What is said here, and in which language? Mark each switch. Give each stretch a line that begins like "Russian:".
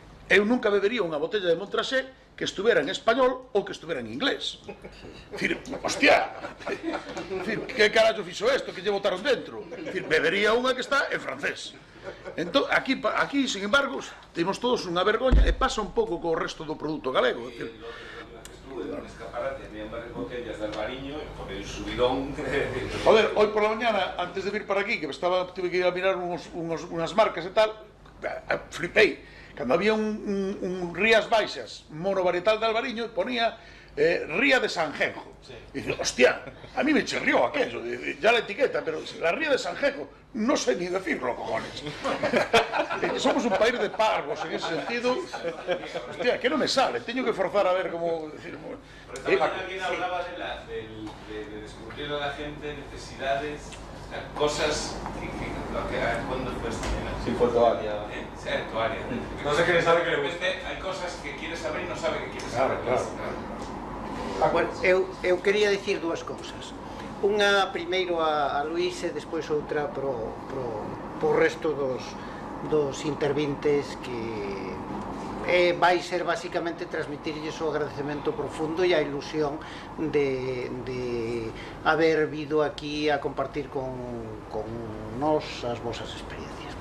Galician: Eu nunca bebería unha botella de Montrachet que estuvera en español ou que estuvera en inglés. Dicir, hostia, dicir, que carallo fixo isto, que lle botaron dentro? Dicir, bebería unha que está en francés. Entón, aquí, sin embargo, temos todos unha vergoña e pasa un pouco co resto do produto galego. Dicir, un escaparate, había varias botellas de albariño, e
Spanish: por el subidón... Joder, hoy por la mañana, antes de vir para aquí, que tuve que ir a mirar unas marcas e tal, flipei.
Galician: Cando había un Rías Baixas monovarietal de albariño, ponía Ría de Sanjenjo.
Spanish: Y dice, hostia, a mí me chirrió aquello, ya la etiqueta, pero la Ría de Sanjenjo, no sé ni decirlo, cojones. Somos un país de parvos en ese sentido. Hostia, que no me sale, tengo que forzar a ver cómo decir. Pero también alguien hablaba de descubrir a la gente necesidades, cosas que ¿cuándo fue esta mañana? Sí, fue Toaria. Sí, Toaria. No sé quién sabe que De le gusta. repente hay cosas que quiere saber y no sabe que quiere saber.
Galician: Bueno, eu quería dicir dúas cousas. Unha primeiro a Luís e despois outra pro resto dos intervintes, que vai ser basicamente transmitirlles o agradecemento profundo e a ilusión de haber vido aquí a compartir con nós as vosas experiencias.